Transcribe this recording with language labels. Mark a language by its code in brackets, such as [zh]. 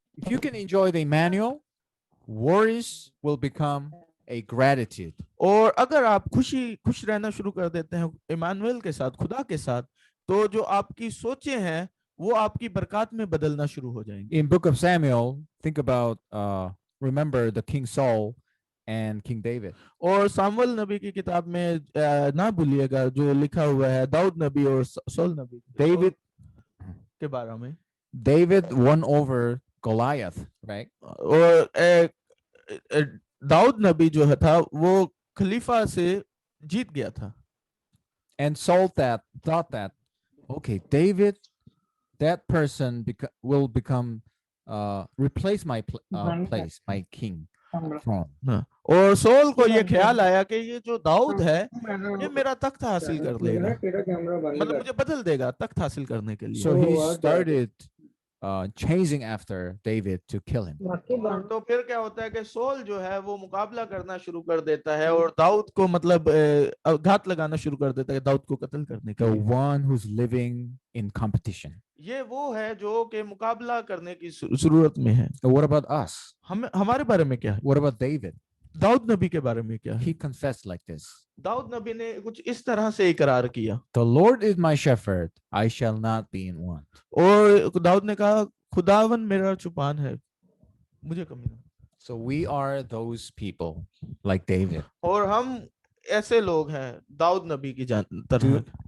[en] If you can enjoy the Emmanuel, worries will become a gratitude. [hi] और अगर आप खुश रहना शुरू कर देते हैं इमानुएल के साथ, खुदा के साथ, तो जो आपकी सोचें हैं वो आपकी बरकत में बदलना शुरू हो जाएंगी। [en] In book of Samuel, think about remember the King Saul and King David. [hi] और सामुएल नबी की किताब में ना भूलिएगा जो लिखा हुआ है दाऊद नबी और सौल नबी [en] David [hi] के बारे में। [en] David won over Goliath, right? [hi] और दाऊद नबी जो है था वो खलीफा से जीत गया था। [en] And Saul thought that okay, David, that person will become replace my place, my king throne. [hi] और सौल को ये ख्याल आया कि ये जो दाऊद है ये मेरा तख्त हासिल कर लेगा, मतलब मुझे बदल देगा तख्त हासिल करने के लिए। [en] So he started chasing after David to kill him. [hi] तो फिर क्या होता है कि सौल जो है वो मुकाबला करना शुरू कर देता है और दाऊद को मतलब घात लगाना शुरू कर देता है दाऊद को कत्ल करने के [en] The [hi] लिए। [en] one who's living in competition. [hi] ये वो है जो कि मुकाबला करने की जरूरत में है। [en] So what about us? [hi] हमारे बारे में क्या है? [en] What about David? [hi] दाऊद नबी के बारे में क्या है? [en] He confessed like this. [hi] Dawood नबी ने कुछ इस तरह से इकरार किया। [en] The Lord is my shepherd, I shall not be in want. [hi] और दाऊद ने कहा खुदावन मेरा चुपान है, मुझे कमी नहीं। [en] So we are those people like David. [hi] और हम ऐसे लोग हैं दाऊद नबी की तरह।